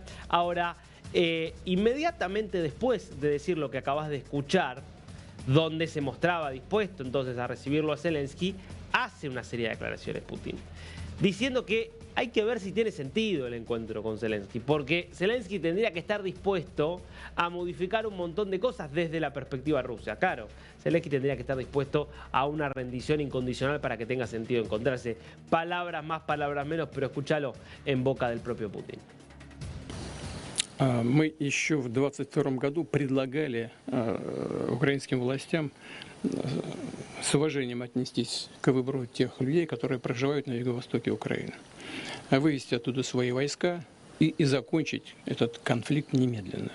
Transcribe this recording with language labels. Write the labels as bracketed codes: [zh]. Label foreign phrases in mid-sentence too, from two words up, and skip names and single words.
[es] Ahora, inmediatamente después de decir lo que acabas de escuchar, donde se mostraba dispuesto entonces a recibirlo a Zelensky, hace una serie de declaraciones Putin, diciendo que hay que ver si tiene sentido el encuentro con Zelensky, porque Zelensky tendría que estar dispuesto a modificar un montón de cosas desde la perspectiva rusa. Claro, Zelensky tendría que estar dispuesto a una rendición incondicional para que tenga sentido encontrarse. Palabras más, palabras menos, pero escúchalo en boca del propio Putin. [ru] Мы еще в 2022 году предлагали украинским властям с уважением отнестись к выбору тех людей, которые проживают на юго-востоке Украины, вывести оттуда свои войска и закончить этот конфликт немедленно.